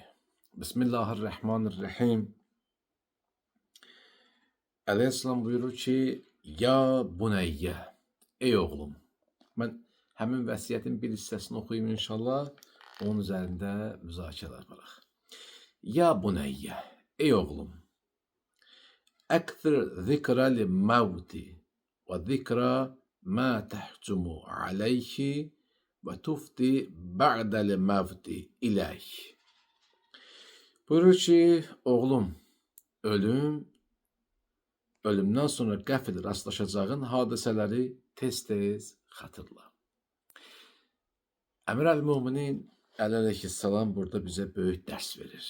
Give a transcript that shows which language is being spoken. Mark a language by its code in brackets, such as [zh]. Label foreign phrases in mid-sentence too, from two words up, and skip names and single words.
[az] Bismillahirrahmanirrahim. Əleyhissalam buyurur ki, [ar] يا بُنَيَّ, [az] ey oğlum. Mən həmin vəsiyyətin bir hissəsini oxuyum inşallah, onun üzərində müzakirə aparaq. [ar] يا بُنَيَّ, [az] ey oğlum. [ar] أكثر ذكرى الموت وذكرى ما تحتم عليه وتفضي بعد الموت إليه. [az] Buyurur ki, oğlum, ölümdən sonra qəfil rastlaşacağın hadisələri tez-tez xatırla. Əmir əl-Müminin Əli əleyhissalam burada bizə böyük dərs verir.